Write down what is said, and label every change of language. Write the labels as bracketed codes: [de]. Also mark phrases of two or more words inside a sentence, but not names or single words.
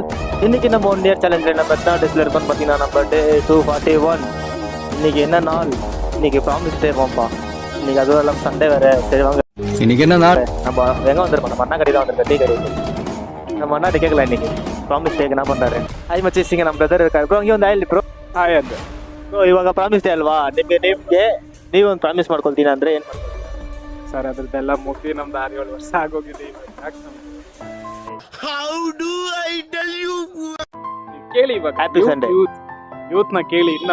[ta] இன்னைக்கு நம்ம 1 [en] year challengeல [ta] நம்ம எத்தனை டேஸ்ல இருக்கோம்னு பார்த்தீங்கன்னா நம்ம டே 241. இன்னைக்கு என்ன நாள்? இன்னைக்கு [en] promise day [ta] போம்பா. இன்னைக்கு அதுவும் எல்லாம் சண்டே வேற. சரி வாங்க, இன்னைக்கு என்ன நாள்? நம்ம எங்கே வந்திருக்கோம்? நம்ம அண்ணா கடை தான் வந்திருக்கோம், டீ கடை. நம்ம அண்ணாட்ட கேட்கல இன்னைக்கு [en] promise dayக்கு [ta] என்ன பண்ணுறாரு. ஹாய் மச்சீஸ், இங்கே நம்ம பிரதர் இருக்காரு ப்ரோ. இங்கே [kn] ಒಂದು ಆಯ್ಲಿ [ta] ப்ரோ. [kn] ಹಾಯ್ ಅಂದ ப்ரோ, ಇವಾಗ [en] promise day [kn] ಅಲ್ವಾ? ನಿಮಗೆ ನೀವೊಂದು ಪ್ರಾಮಿಸ್ ಮಾಡ್ಕೊಳ್ತೀನಿ ಅಂದ್ರೆ ಏನು? ಸರ್ ಅದ್ರದ್ದೆಲ್ಲ ಮುಗಿ ನಮ್ದು 6-7 ವರ್ಷ ಆಗೋಗಿದೆ. ಕೇಳಿ ಇವಾಗ [en] Happy Sunday. [kn] ಯೂತ್ ನ ಕೇಳಿ ಇನ್ನ